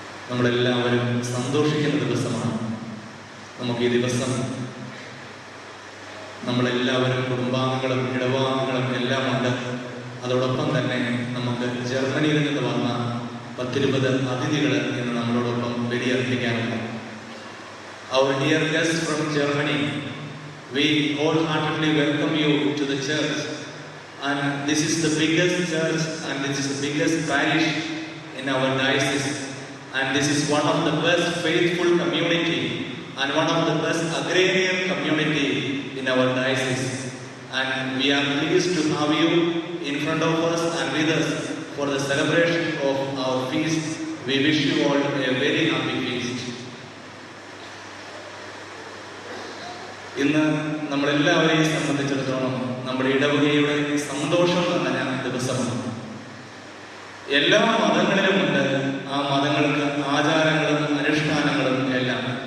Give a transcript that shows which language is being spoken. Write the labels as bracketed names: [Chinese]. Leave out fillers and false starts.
[Malayalam] നമ്മളെല്ലാവരും സന്തോഷിക്കുന്ന ദിവസമാണ്. നമുക്ക് ഈ ദിവസം നമ്മളെല്ലാവരും കുടുംബാംഗങ്ങളും ഇടവാംഗങ്ങളും എല്ലാം ഉണ്ട്. അതോടൊപ്പം തന്നെ നമുക്ക് ജർമ്മനിയിൽ നിന്ന് വന്ന 10-20 അതിഥികൾ ഇന്ന് നമ്മളോടൊപ്പം ബലിയർപ്പിക്കാനുണ്ട്. [English] Our dear guests from Germany, we wholeheartedly welcome you to the church. And this is the biggest church and this is the biggest parish in our diocese. And this is one of the best faithful community and one of the best agrarian community in our diocese. And we are pleased to have you in front of us and with us for the celebration of our feast. We wish you all a very happy feast. [Malayalam] ഇന്ന് നമ്മളെല്ലാവരെയും സംബന്ധിച്ചിടത്തോളം നമ്മുടെ ഇടവകയുടെ സന്തോഷം നിറഞ്ഞ ദിവസമാണ്. എല്ലാ മതങ്ങളിലുമുണ്ട് ആ മതങ്ങൾക്ക് ആചാരങ്ങളും അനുഷ്ഠാനങ്ങളും എല്ലാം.